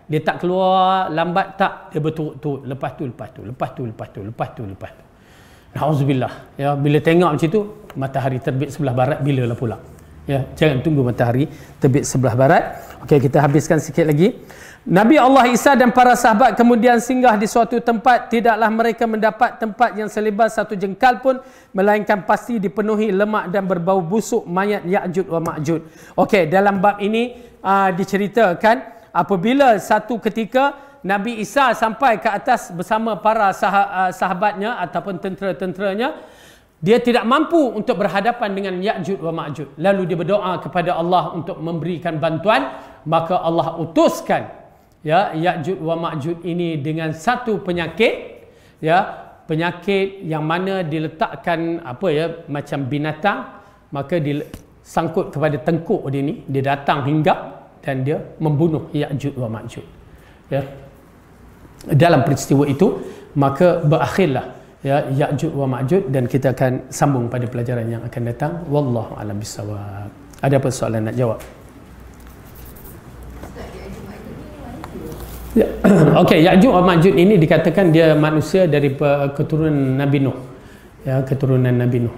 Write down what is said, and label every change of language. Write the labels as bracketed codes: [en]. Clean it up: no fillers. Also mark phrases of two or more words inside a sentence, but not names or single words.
[ms] Dia tak keluar lambat, tak. Dia berturut-turut. Lepas tu. Na'udzubillah. Ya, bila tengok macam tu, matahari terbit sebelah barat, bila lah pula. Ya, jangan tunggu matahari terbit sebelah barat. Okey, kita habiskan sikit lagi. Nabi Allah Isa dan para sahabat kemudian singgah di suatu tempat. Tidaklah mereka mendapat tempat yang selebar 1 jengkal pun, melainkan pasti dipenuhi lemak dan berbau busuk mayat Ya'jud wa Ma'jud. Okey, dalam bab ini diceritakan apabila satu ketika Nabi Isa sampai ke atas bersama para sahabatnya ataupun tentera-tenteranya, dia tidak mampu untuk berhadapan dengan Ya'jud wa Ma'jud. Lalu dia berdoa kepada Allah untuk memberikan bantuan. Maka Allah utuskan, ya, Ya'jud wa Ma'jud ini dengan satu penyakit, ya, penyakit yang mana diletakkan macam binatang, maka disangkut kepada tengkuk dia ni, dia datang hinggap dan dia membunuh Ya'jud wa Ma'jud. Ya. Dalam peristiwa itu maka berakhirlah, ya, Ya'jud wa Ma'jud, dan kita akan sambung pada pelajaran yang akan datang. [ar] والله أعلم بالصواب. [ms] Ada apa soalan nak jawab? Ya. Okey, Ya'jud wa Ma'jud ini dikatakan dia manusia dari keturunan Nabi Nuh. Ya, keturunan Nabi Nuh.